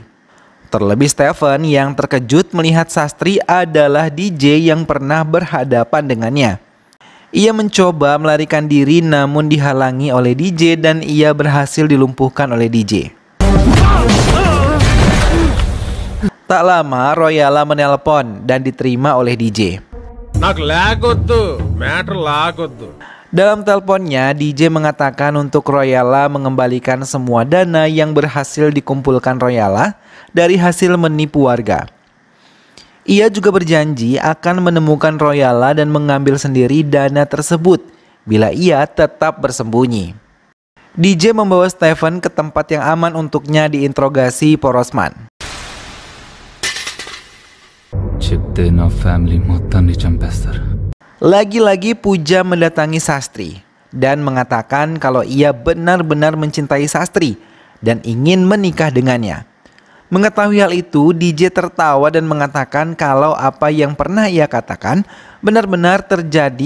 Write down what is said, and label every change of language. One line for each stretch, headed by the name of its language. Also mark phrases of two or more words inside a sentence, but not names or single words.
Indonesian: Terlebih Stephen yang terkejut melihat Sastri adalah DJ yang pernah berhadapan dengannya. Ia mencoba melarikan diri namun dihalangi oleh DJ dan ia berhasil dilumpuhkan oleh DJ. Tak lama Royala menelpon dan diterima oleh DJ.
Telugu: నాకు లాగొద్దు మ్యాటర్ లాగొద్దు.
Indonesian: Dalam teleponnya, DJ mengatakan untuk Royala mengembalikan semua dana yang berhasil dikumpulkan Royala dari hasil menipu warga. Ia juga berjanji akan menemukan Royala dan mengambil sendiri dana tersebut bila ia tetap bersembunyi. DJ membawa Stephen ke tempat yang aman untuknya diinterogasi Porosman.
Telugu: చెప్తే నా ఫ్యామిలీ మొత్తాన్ని చంపేస్తారు.
Indonesian: Lagi-lagi Puja mendatangi Sastri dan mengatakan kalau ia benar-benar mencintai Sastri dan ingin menikah dengannya. Mengetahui hal itu, DJ tertawa dan mengatakan kalau apa yang pernah ia katakan benar-benar terjadi.